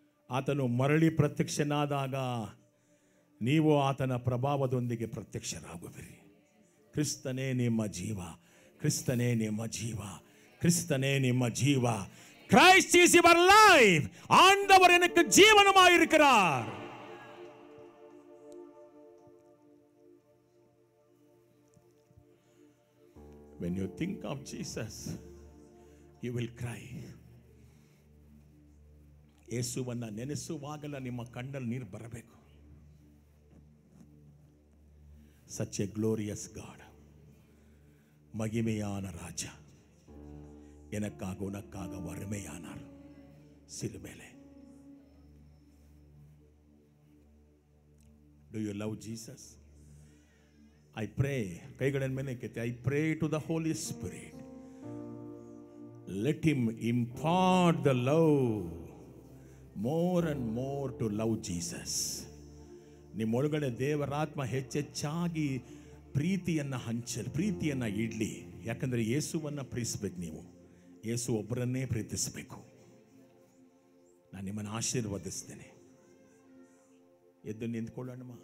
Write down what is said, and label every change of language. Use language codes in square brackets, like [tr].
[kn] ಆತನು ಮರಳಿ ಪ್ರತ್ಯಕ್ಷನಾದಾಗ ನೀವು ಆತನ ಪ್ರಭಾವದೊಂದಿಗೆ ಪ್ರತ್ಯಕ್ಷರಾಗುವಿರಿ. ಕ್ರಿಸ್ತನೇ ನಿಮ್ಮ ಜೀವ, ಕ್ರಿಸ್ತನೇ ನಿಮ್ಮ ಜೀವ, ಕ್ರಿಸ್ತನೇ ನಿಮ್ಮ ಜೀವ. [en] Christ is your life. [ta] ஆண்டவர் எனக்கு ஜீவனமாய் இருக்கிறார். [en] When you think of Jesus, you will cry. [kn] ಯೇಸುವನ್ನ ನೆನೆಸುವಾಗಲ ನಿಮ್ಮ ಕಣ್ಣಲ್ಲಿ ನೀರು ಬರಬೇಕು. [en] Such a glorious God. [ta] மகிமையான ராஜா, எனக்காக உனக்காக வறுமையானார் சிலுவையிலே. [en] Do you love Jesus? I pray, [kn] ಕೈಗಳನ್ನು ಮೇಲೆ ಎತ್ತಿ, [en] I pray to the Holy Spirit. Let him impart the love more and more to love Jesus. [kn] ನಿಮ್ಮೊಳಗಡೆ ದೇವರಾತ್ಮ ಹೆಚ್ಚೆಚ್ಚಾಗಿ ಪ್ರೀತಿಯನ್ನು ಹಂಚಲಿ, ಪ್ರೀತಿಯನ್ನು ಇಡ್ಲಿ. ಯಾಕಂದರೆ ಯೇಸುವನ್ನು ಪ್ರೀತಿಸಬೇಕು. ನೀವು ಯೇಸು ಒಬ್ಬರನ್ನೇ ಪ್ರೀತಿಸಬೇಕು. ನಾನು ನಿಮ್ಮನ್ನು ಆಶೀರ್ವದಿಸ್ತೇನೆ. ಎದ್ದು ನಿಂತ್ಕೊಳ್ಳೋಣ.